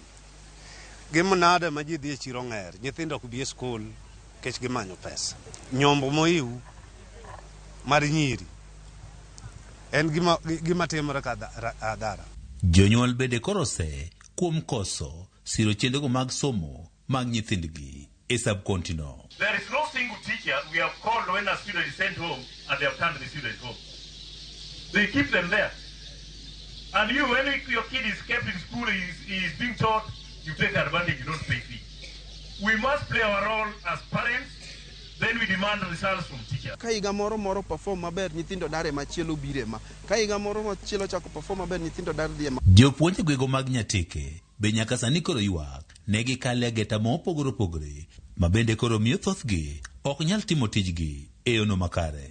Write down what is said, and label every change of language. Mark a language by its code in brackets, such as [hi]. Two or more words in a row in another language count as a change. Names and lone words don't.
[luo] Gimonade ma ji dhi e chiro ng'er, nyithindo ok bi e skul kech gimanyo pesa. Nyombo moiu mar nyiri en gima timore ka adara. Jonyuol bede korose kuom koso siro chendego mag somo mag nyithindgi e sub-county no. [en] There is no single teacher we have called when a student is sent home and they have turned the student home. They keep them there. And you, when your kid is kept in school, he is being taught, you take advantage, you don't pay fee. We must play our role as parents, then we demand results from teachers. [luo] Ka higa moro perform maber nyithindo dare machielo bire ma. Ka higa moro machielo chako perform maber nyithindo dare die ma. Jopuonje gwego mag Nyatike be nyaka sani koro ywak ne gikale ageta mopogore opogore ma bende koro miyo thothgi ok nyal timo tijgi e yono makare.